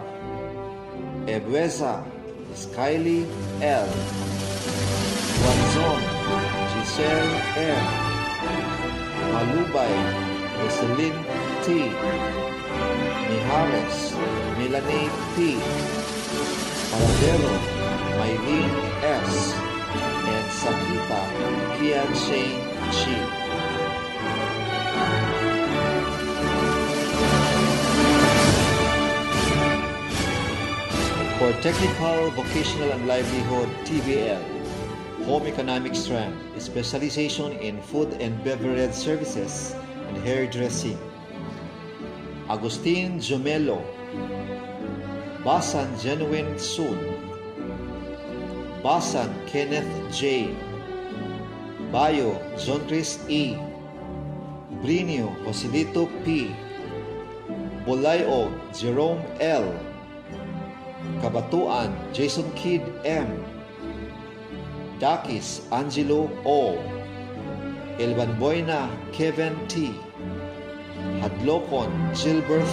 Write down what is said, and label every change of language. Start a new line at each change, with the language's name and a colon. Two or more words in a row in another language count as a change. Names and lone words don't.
English: Ebueza Skyly L. Wanzon Giselle M. Malubay Rosalyn T. Mijares Melanie P. Paradero Maylene S. and Sakita Kian Shane Chi. For Technical, Vocational and Livelihood TVL, Home Economic Strand, specialization in food and beverage services and hairdressing. Agustin Jomelo, Basan Genuine Sun, Basan Kenneth J, Bayo Jontris E, Brinio Joselito P, Bolayo Jerome L, Kabatuan Jason Kidd M, Dakis Angelo O, Elbanboyna Kevin T, Hadlokon Gilbert